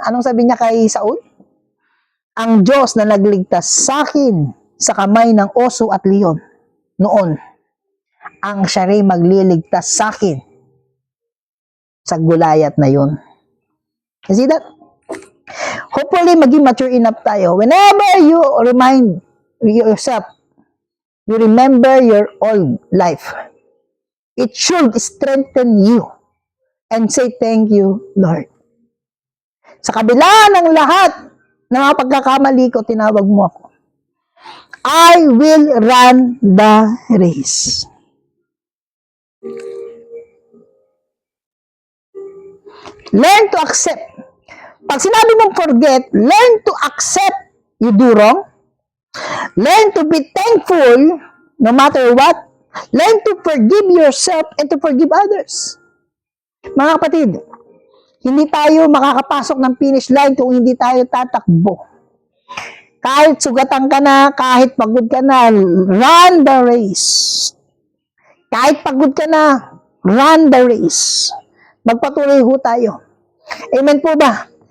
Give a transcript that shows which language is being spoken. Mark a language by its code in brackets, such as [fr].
[tl] Anong sabi niya kay Saul? Ang Diyos na nagligtas sa akin sa kamay ng oso at leon noon, ang siya rin magliligtas sa akin sa Goliath na yun. [en] You see that? Hopefully, maging mature enough tayo. Whenever you remind yourself, you remember your old life, it should strengthen you and say, thank you, Lord. [tl] Sa kabila ng lahat ng mga pagkakamali ko, tinawag mo ako. [en] I will run the race. Learn to accept. [tl] Pag sinabi mong [en] forget, learn to accept you do wrong. Learn to be thankful no matter what. Learn to forgive yourself and to forgive others. [tl] Mga kapatid, hindi tayo makakapasok ng finish line kung hindi tayo tatakbo. Kahit sugatan ka na, kahit pagod ka na, [en] run the race. [tl] Kahit pagod ka na, [en] run the race. [tl] Magpatuloy ho tayo. Amen po ba?